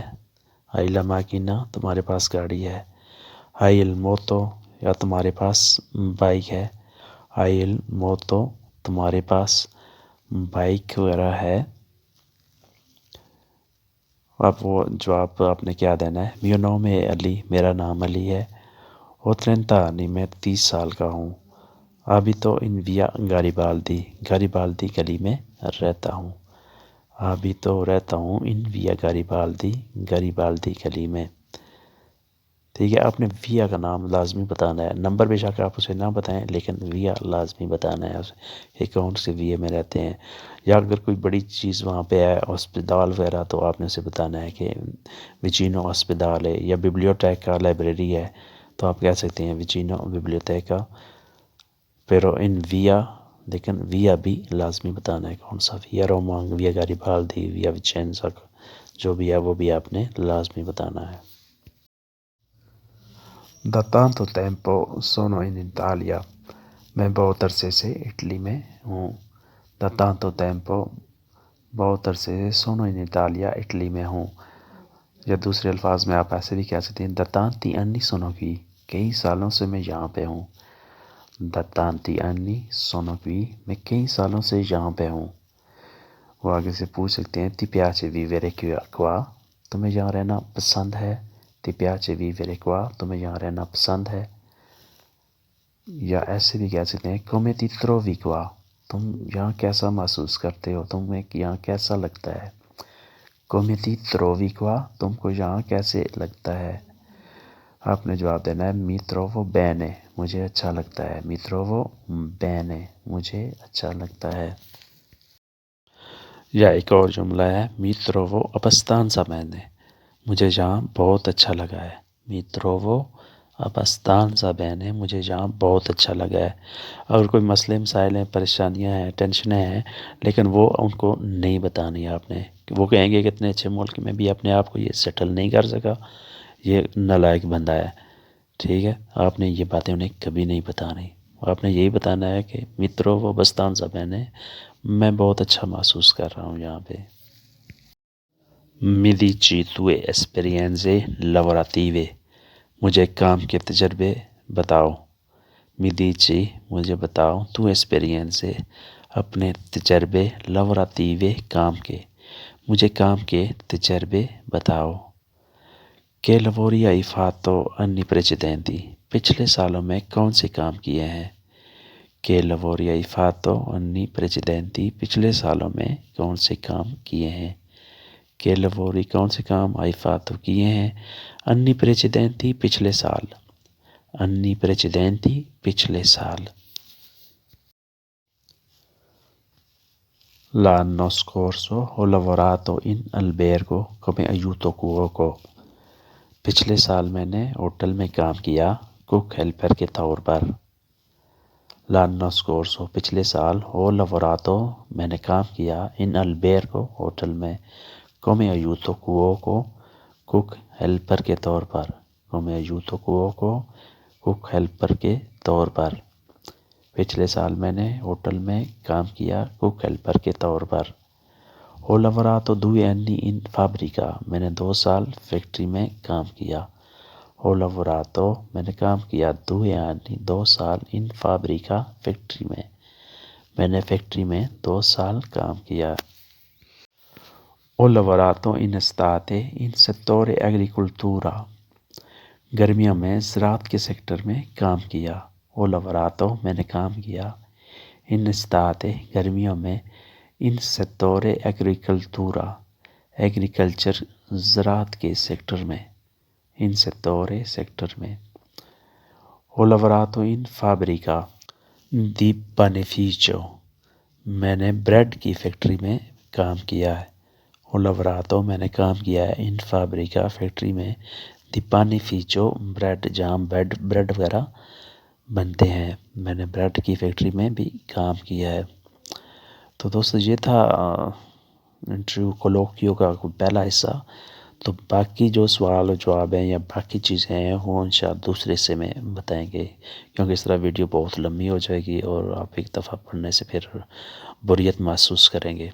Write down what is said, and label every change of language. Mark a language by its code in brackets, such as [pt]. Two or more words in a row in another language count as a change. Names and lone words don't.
[it] hai la macchina, [ur] تمہارے پاس گاڑی ہے۔ [it] hai la moto, [ur] یا تمہارے پاس بائک ہے۔ [it] hai la moto, [ur] تمہارے پاس بائک وغیرہ ہے۔ اب وہ جواب آپ نے کیا دینا ہے، [it] mio nome è Ali, [ur] میرا نام علی ہے۔ [it] Ho 30 anni, [ur] میں 30 سال کا ہوں. [it] Abito in via Garibaldi, Garibaldi [ur] گلی میں رہتا ہوں. [it] Abito [ur] رہتا ہوں [it] in via Garibaldi, Garibaldi [ur] گلی میں. ٹھیک ہے، آپ نے ویا کا نام لازمی بتانا ہے. نمبر بے شک آپ اسے نہ بتائیں، لیکن ویا لازمی بتانا ہے اسے، یہ کون سے ویا میں رہتے ہیں. یا اگر کوئی بڑی چیز وہاں پہ ہے، ہسپتال وغیرہ، تو آپ نے اسے بتانا ہے کہ وچینو ہسپتال ہے. یا ببلیوٹیکا لائبریری ہے، تو آپ کہہ سکتے ہیں [it] vicino biblioteca. però in via, [ur] لیکن ویا بھی لازمی بتانا ہے کون سا ویا. رومانگ، ویا گاریبالدی، ویا وچینزا، جو بھی ہے وہ بھی آپ نے لازمی بتانا ہے. [it] Da tanto tempo sono in Italia, [ur] میں بہت عرصے سے اٹلی میں ہوں. [it] Da tanto tempo، [ur] بہت عرصے سے [it] sono in Italia، [ur] اٹلی میں ہوں. یا دوسرے الفاظ میں آپ ایسے بھی کہہ سکتے ہیں [it] da tanti anni sono qui، [ur] کئی سالوں سے میں یہاں پہ ہوں. [it] Da tanti anni sono qui، [ur] میں کئی سالوں سے یہاں پہ ہوں. وہ آگے سے پوچھ سکتے ہیں [it] ti piace vivere qua، [ur] تمہیں یہاں رہنا پسند ہے. [it] ti piace vivere qua، [ur] تمہیں یہاں رہنا پسند ہے. یا ایسے بھی کہہ سکتے ہیں [it] come ti trovi qua، [ur] تم یہاں کیسا محسوس کرتے ہو، تمہیں یہاں کیسا لگتا ہے. [it] come ti trovi qua، [ur] تم کو یہاں کیسے لگتا ہے. آپ نے جواب دینا ہے [it] mi trovo bene، [ur] مجھے اچھا لگتا ہے. [it] mi trovo bene، [ur] مجھے اچھا لگتا ہے. یا ایک اور جملہ ہے [it] mi trovo abbastanza bene، [ur] مجھے یہاں بہت اچھا لگا ہے. [it] mi trovo abbastanza bene، [ur] مجھے یہاں بہت اچھا لگا ہے. اگر کوئی مسئلے مسائل ہیں، پریشانیاں ہیں، ٹینشنیں ہیں، لیکن وہ ان کو نہیں بتانی ہے آپ نے. وہ کہیں گے کہ اتنے اچھے ملک میں بھی اپنے آپ کو یہ سیٹل نہیں کر سکا، یہ نالائق بندہ ہے. ٹھیک ہے، آپ نے یہ باتیں انہیں کبھی نہیں بتانی. آپ نے یہی بتانا ہے کہ [it] mi trovo abbastanza bene، [ur] میں بہت اچھا محسوس کر رہا ہوں یہاں پہ. [it] Mi dici tue esperienze lavorative، [ur] مجھے کام کے تجربے بتاؤ. [it] Mi dici، [ur] مجھے بتاؤ. تو esperienze، اپنے تجربے. lavorative، کام کے. مجھے کام کے تجربے بتاؤ. [it] Che lavori hai fatto anni precedenti، [ur] پچھلے سالوں میں کون سے کام کیے ہیں. [it] Che lavori hai fatto anni precedenti، [ur] پچھلے سالوں میں کون سے کام کیے ہیں. [it] Che lavori، [ur] کون سے کام. [it] hai fatto، [ur] کیے ہیں. [it] anni precedenti، [ur] پچھلے سال. [it] anni precedenti، [ur] پچھلے سال. [it] L'anno scorso ho lavorato in albergo come aiuto cuoco، [ur] پچھلے سال میں نے ہوٹل میں کام کیا کوک ہیلپر کے طور پر. [it] L'anno scorso، [ur] پچھلے سال. [it] ho lavorato، [ur] میں نے کام کیا. [it] in albergo، [ur] ہوٹل میں. [it] come aiuto cuoco، [ur] کوک ہیلپر کے طور پر. [it] come aiuto cuoco، [ur] کوک ہیلپر کے طور پر. پچھلے سال میں نے ہوٹل میں کام کیا کوک ہیلپر کے طور پر. [it] ho lavorato 2 anni in fabbrica، [ur] میں نے 2 سال فیکٹری میں کام کیا. [it] ho lavorato، [ur] میں نے کام کیا 2 anni، 2 سال. [it] in fabbrica، [ur] فیکٹری میں. میں نے فیکٹری میں 2 سال کام کیا. [it] ho lavorato in estate in settore agricoltura، [ur] گرمیوں میں زراعت کے سیکٹر میں کام کیا. [it] ho lavorato، [ur] میں نے کام کیا. [it] in estate، [ur] گرمیوں میں. [it] in settore agricoltura، [ur] ایگریکلچر زراعت کے سیکٹر میں. [it] in settore، [ur] سیکٹر میں. [it] ho lavorato in fabbrica di panificio، [ur] میں نے بریڈ کی فیکٹری میں کام کیا ہے. [it] ho lavorato، [ur] میں نے کام کیا ہے [it] in fabbrica، [ur] فیکٹری میں. [it] di panificio، [ur] بریڈ، جہاں بریڈ وغیرہ بنتے ہیں. میں نے بریڈ کی فیکٹری میں بھی کام کیا ہے. تو دوستو یہ تھا انٹرویو کولوکیو کا پہلا حصہ. تو باقی جو سوال و جواب ہیں یا باقی چیزیں ہیں وہ انشاءاللہ دوسرے سے میں بتائیں گے، کیونکہ اس طرح ویڈیو بہت لمبی ہو جائے گی اور آپ ایک دفعہ پڑھنے سے پھر بوریت محسوس کریں گے.